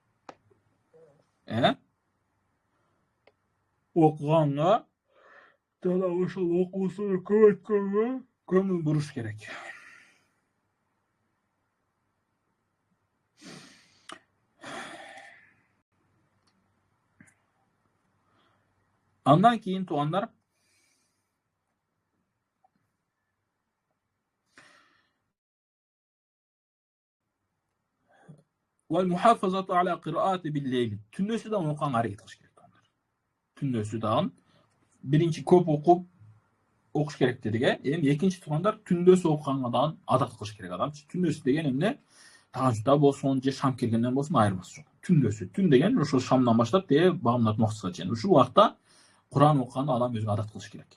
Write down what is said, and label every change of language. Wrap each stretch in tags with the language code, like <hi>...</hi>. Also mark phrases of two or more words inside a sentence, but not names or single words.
<ky>Окуганга жана ошол окуусун көп өткөнгө көңүл буруш керек. Андан кийин туугандар,</ky> <ar>والمحافظة على قراءة بالليل.</ar> <ky>Түндөсү да окуганга аракет кылыш керек туугандар. Түндөсү да биринчи көп окуп окуш керек дедик, Эми экинчи туугандар, түндөсү окуганга да адат кылыш керек адамчы. Түндөсү деген эмне? Тажда болсун, же шам келгенден болсун айырмасы жок. Түндөсү. Түн деген ошол шамдан баштап багымдат убактыга чейин. Ушул убакта Куран окуганды адам өзүнө адат кылыш керек.</ky>